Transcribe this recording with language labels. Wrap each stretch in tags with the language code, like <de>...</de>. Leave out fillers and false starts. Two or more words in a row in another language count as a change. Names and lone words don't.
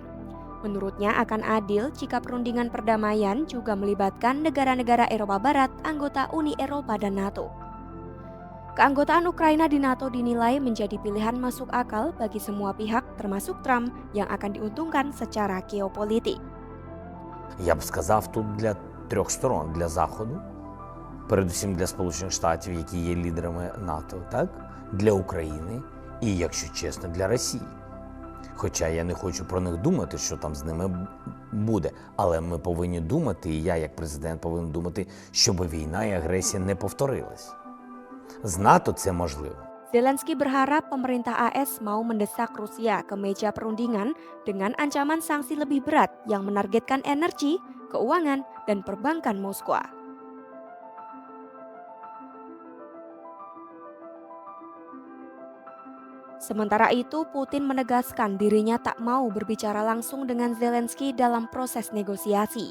<id>Menurutnya akan adil jika perundingan perdamaian juga melibatkan negara-negara Eropa Barat, anggota Uni Eropa dan NATO. Keanggotaan Ukraina di NATO dinilai menjadi pilihan masuk akal bagi semua pihak termasuk Trump yang akan diuntungkan secara geopolitik.</id> <uk>Я б сказав, тут для трьох сторон. Для Заходу, передусім для Сполучених Штатів, які є лідерами НАТО, так? Для України і, якщо чесно, для Росії. Хоча я не хочу про них думати, що там з ними буде. Але ми повинні думати, і я як президент повинен думати, щоб війна і агресія не повторилась. З НАТО це можливо.</uk> <id>Zelensky berharap pemerintah AS mau mendesak Rusia ke meja perundingan dengan ancaman sanksi lebih berat yang menargetkan energi, keuangan, dan perbankan Moskwa. Sementara itu, Putin menegaskan dirinya tak mau berbicara langsung dengan Zelensky dalam proses negosiasi.</id>